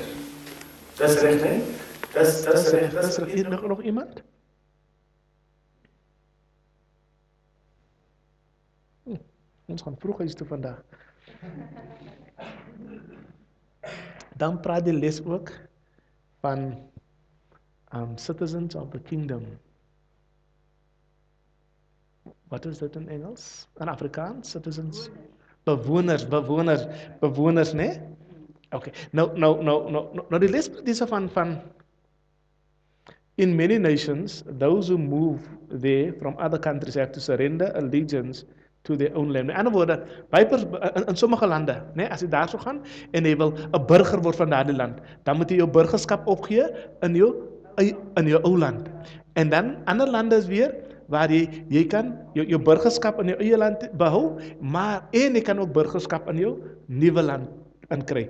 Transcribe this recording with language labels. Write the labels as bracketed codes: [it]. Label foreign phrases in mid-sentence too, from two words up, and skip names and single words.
[af] Dis reg, né? Dis reg. Nog iemand? Ons gaan vroeg huis toe vandag. Dan praat die les ook van [en] citizens of the kingdom. [af] Wat is dit in Engels? In Afrikaans? Citizens? Bewoners, né? Okay. Nou die les is van [en] in many nations, those who move there from other countries have to surrender allegiance to their own land. [af] Met ander woorde, in sommige lande, né, as jy daar sou gaan en jy wil 'n burger word van daardie land, dan moet jy jou burgerskap opgee in jou ou land. En dan ander lande is weer waar jy kan jou burgerskap in jou eie land behou, maar jy kan ook burgerskap in jou nuwe land inkry.